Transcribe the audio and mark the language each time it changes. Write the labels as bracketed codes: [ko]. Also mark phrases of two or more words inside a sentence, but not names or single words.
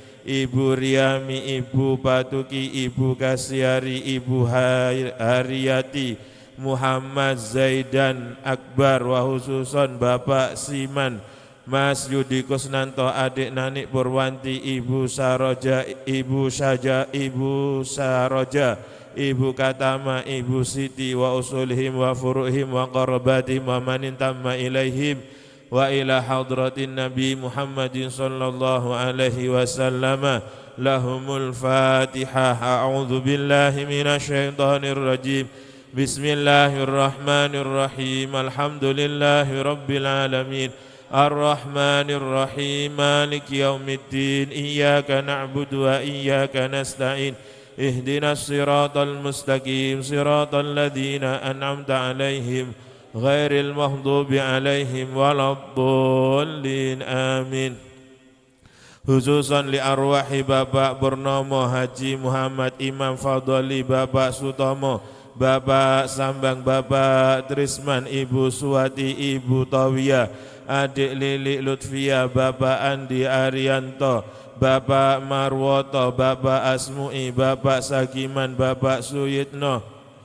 [id] Ibu Riami, Ibu Patuki, Ibu Kasiari, Ibu Hariyati, Muhammad Zaidan Akbar, wa khususon Bapak Siman, Mas Yudi Kusnanto, adik Nanik Purwanti, Ibu Saroja, Ibu Saja, Ibu Saroja, Ibu Katama, Ibu Siti, [ar] وأصولهم وفروعهم وقراباتهم ومن انتمى إليهم وإلى حضرة النبي محمد صلى الله عليه وسلم. لهم الفاتحة. أعوذ بالله من الشيطان الرجيم. بسم الله الرحمن الرحيم. الحمد لله رب العالمين. الرحمن الرحيم. مالك يوم الدين. إياك نعبد وإياك نستعين. اهدنا الصراط المستقيم. صراط الذين أنعمت عليهم غير المغضوب عليهم ولا الضالين. Amin. خصوصا لأرواح [id] Bapak Purnomo Haji Muhammad Imam Fadli, Bapak Sutomo, Bapak Sambang, Bapak Trisman, Ibu Suwati, Ibu Tawiyah, adik Lili Lutfia, Bapak Andi Arianto, Bapak Marwoto, Bapak Asmui, Bapak Sakiman, Bapak Suyitno,